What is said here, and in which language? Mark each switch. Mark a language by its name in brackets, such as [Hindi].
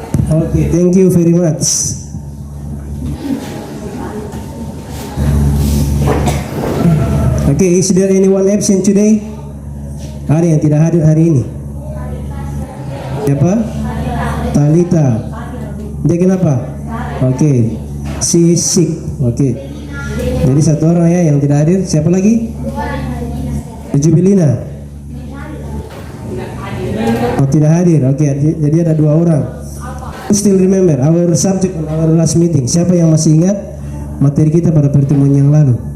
[English] Okay, thank you very much. Okay, is there anyone absent today? [Indonesian] Ada yang tidak hadir hari ini? Siapa? Talita. Dia kenapa? [English] Okay, she is sick. Okay. [Indonesian] Jadi satu orang ya yang tidak hadir. Siapa lagi? Jubilina. Oh, tidak hadir. Okay, jadi ada dua orang. [English] Still remember our subject on our last meeting. [Indonesian] Siapa yang masih ingat materi kita pada pertemuan yang lalu?